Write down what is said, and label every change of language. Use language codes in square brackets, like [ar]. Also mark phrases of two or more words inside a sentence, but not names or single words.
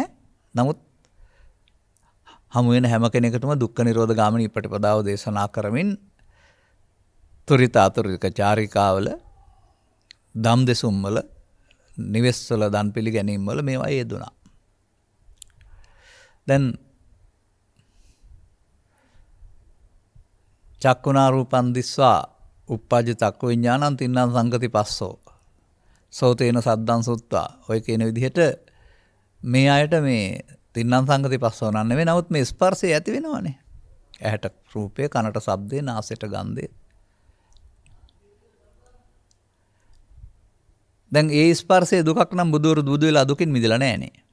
[si] නමුත් හමු වෙන හැම කෙනෙකුටම දුක්ඛ නිරෝධ ගාමිනී ප්‍රතිපදාව දේශනා කරමින් තුරිතාතුරික චාරිකාවල දම් දෙසුම් වල නිවෙස්වල දන් පිළිගැනීම් වල මේවා යෙදුණා. [pi] දැන් චක්කුණා රූපං දිස්වා uppajja චක්කු විඥානං තින්නම් සංගති පස්සෝ සෝතේන සද්දං සුත්වා [si] ඔය කියන විදිහට මේ අයට මේ [pi] තින්නම් සංගති පස්සෝ [si] නන් නෙවෙයි. නමුත් මේ ස්පර්ශය ඇති වෙනවනේ. ඇහැට රූපය, කනට ශබ්දය, නාසයට ගන්ධය. දැන් ඒ ස්පර්ශයේ දුකක් නම් බුදුවරු බුදු වෙලා දුකින් මිදලා නැහනේ.